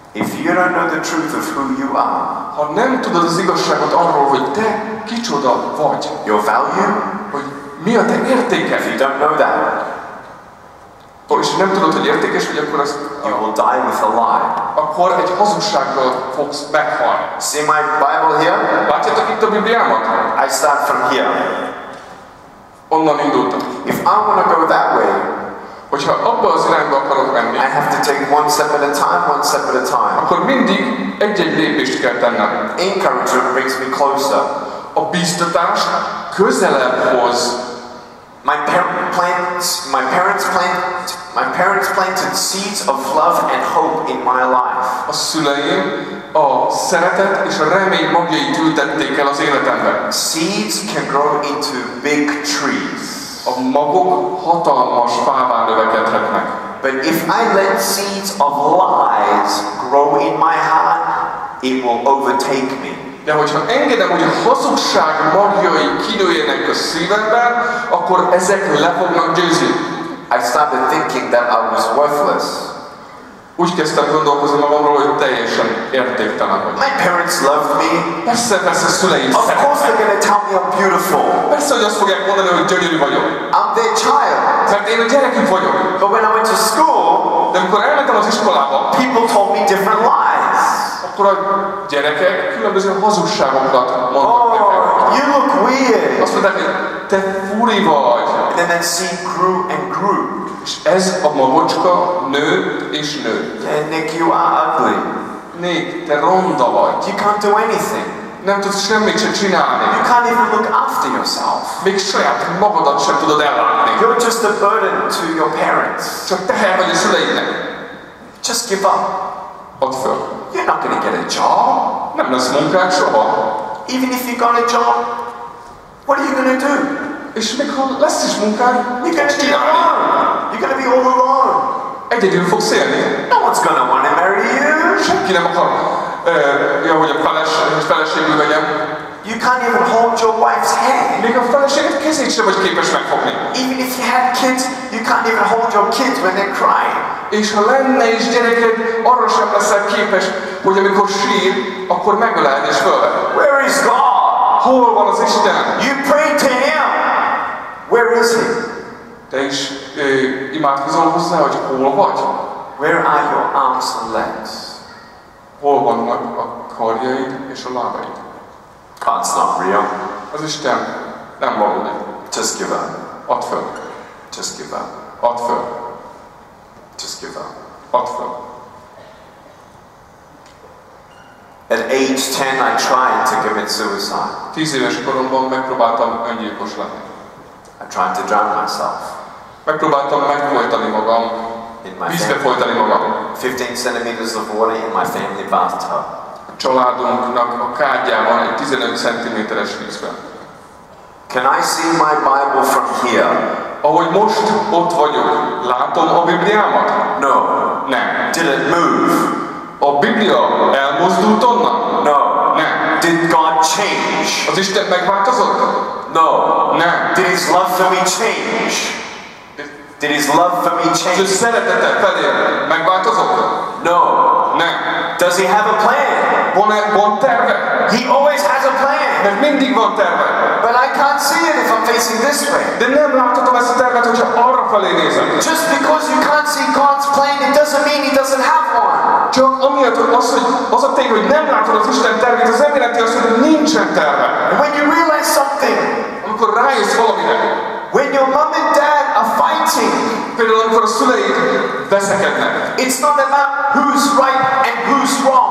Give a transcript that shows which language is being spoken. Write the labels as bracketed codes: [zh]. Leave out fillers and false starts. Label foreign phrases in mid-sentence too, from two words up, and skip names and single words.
[en] If you don't know the truth of who you are, [hu] ha nem tudod az igazságot arról, hogy te kicsoda vagy, [en] your value, [hu] hogy mi a te értéked, [en] if you don't know that, [hu] és nem tudod, hogy értékes vagy, akkor azt [en] you will die with a lie. [hu] akkor egy hazugsággal fogsz meghalni. [en] See my Bible here? [hu] Látjátok itt a Bibliámat? [en] I start from here. [hu] Onnan indultam. [en] If I want to go that way, [hu] Hogyha abba az irányba akarok menni, [en] I have to take one step at a time, one step at a time. [hu] akkor mindig egy-egy lépést kell tennem. [en] Encouragement brings me closer. [hu] A bíztatás közelebb hoz. [en] My parents planted seeds of love and hope in my life. [hu] A szüleim a szeretet és a remény magjait ültették el az életemben. [en] Seeds can grow into big trees. [hu] A magok hatalmas fává növekedhetnek. [en] But if I let seeds of lies grow in my heart, it will overtake me. [hu] De hogyha engedem, hogy a hazugság magjai kinőjenek a szívemben, akkor ezek le fognak győzni. [en] I started thinking that I was worthless. [hu] Úgy kezdtem gondolkozni magamról, hogy teljesen értéktelen vagyok. [en] My parents loved me. [hu] Persze szüleim [en] Of course they're going to tell me I'm beautiful. [hu] Persze, hogy azt fogják mondani, hogy gyönyörű vagyok. [en] I'm their child. [hu] Mert én a gyerekük vagyok. [en] But when I went to school, [hu] de amikor elmentem az iskolába, [en] people told me different lies. [hu] Akkor a gyerekek különböző hazugságokat mondtak nekem. [en] You look weird. [hu] Azt mondták, hogy te furi vagy. [en] And then that seed grew and grew. [hu] És ez a magocska nőtt és nőtt. [en] And Nick, you are ugly. [hu] Nick, te ronda vagy. [en] You can't do anything. [hu] Nem tudsz semmit sem csinálni. [en] You can't even look after yourself. [hu] Még saját magadat sem tudod ellátni. [en] You're just a burden to your parents. [hu] Csak teher vagy a szüleidnek. [en] Just give up. [hu] Add föl. [en] You're not going to get a job. [hu] Nem lesz munkád soha. [en] Even if you got a job, what are you going to do? [hu] És még ha lesz is munkád, [en] you're going to be alone. You're going to be all alone. [hu] Egyedül fogsz élni. [en] No one's going to want to marry you. [hu] Senki nem akar, hogy a feleségül vegyem. [en] You can't even hold your wife's hand. [hu] Még a feleséged kezét sem vagy képes megfogni. [en] Even if you had kids, you can't even hold your kids when they're crying. [hu] És ha lenne is gyereked, arra sem leszel képes, hogy amikor sír, akkor megöleld és fölved. [en] Where is God? [hu] Hol van az Isten? [en] You pray to Him. Where is He? [hu] Te is imádkozol hozzá, hogy hol vagy? [en] Where are your arms and legs? [hu] Hol vannak a karjaid és a lábaid? [en] God's not real. [hu] Az Isten nem valódi. [en] Just give up. [hu] Add föl. [en] Just give up. [hu] Add föl. [en] Just give up. [hu] Add föl. [en] At age 10, I tried to commit suicide. [hu] 10 éves koromban megpróbáltam öngyilkos lenni. [en] I tried to drown myself. [hu] Megpróbáltam megfojtani magam, vízbe folytani magam. [en] 15 centimeters of water in my family bathtub. [hu] A családunknak a kádjában egy 15 cm-es vízben. [en] Can I see my Bible from here? [hu] Ahogy most ott vagyok, látom a Bibliámat? [en] No. [hu] Nem. [en] Did it move? [hu] A Biblia elmozdult onnan? [en] No. [hu] Nem. [en] Did God change? [hu] Az Isten megváltozott? [en] No. [hu] Nem. [en] Did His love for me change? Did His love for me [hu] Az ő [en] change? [hu] szeretete felé megváltozott? [en] No. [hu] Nem. [en] Does He have a plan? [hu] Van terve? [en] He always has a plan. [hu] Mert mindig van terve. [en] But I can't see it if I'm facing this way. [hu] De nem láthatom ezt a tervet, hogyha arra felé nézem. [en] Just because you can't see God's plan, it doesn't mean He doesn't have one. [hu] Csak amiatt, hogy az a tény, hogy nem látod az Isten tervét, az nem jelenti azt, hogy nincsen terve. [en] When you realize something, [hu] amikor rájössz valamire, [en] when your mom and dad are fighting, [hu] például amikor a szüleid veszekednek, [en] it's not about who's right and who's wrong.